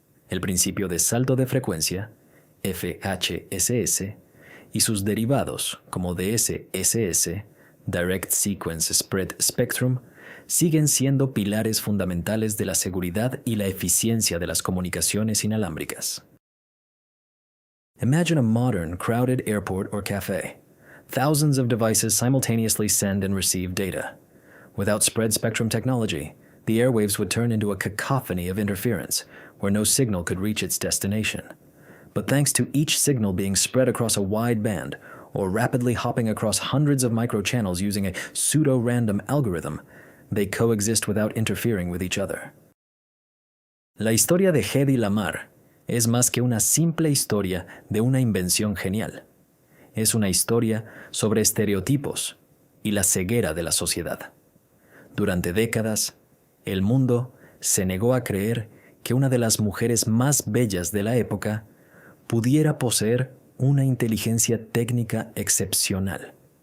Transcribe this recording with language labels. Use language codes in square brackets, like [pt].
[es] El principio de salto de frecuencia, FHSS, y sus derivados, como DSSS, Direct Sequence Spread Spectrum, siguen siendo pilares fundamentales de la seguridad y la eficiencia de las comunicaciones inalámbricas. [en] Imagine a modern, crowded airport or cafe. Thousands of devices simultaneously send and receive data. Without spread spectrum technology, the airwaves would turn into a cacophony of interference, where no signal could reach its destination. But thanks to each signal being spread across a wide band, or rapidly hopping across hundreds of microchannels using a pseudo-random algorithm, they coexist without interfering with each other. [es] La historia de Hedy Lamarr es más que una simple historia de una invención genial. Es una historia sobre estereotipos y la ceguera de la sociedad. Durante décadas, el mundo se negó a creer que una de las mujeres más bellas de la época pudiera poseer una inteligencia técnica excepcional.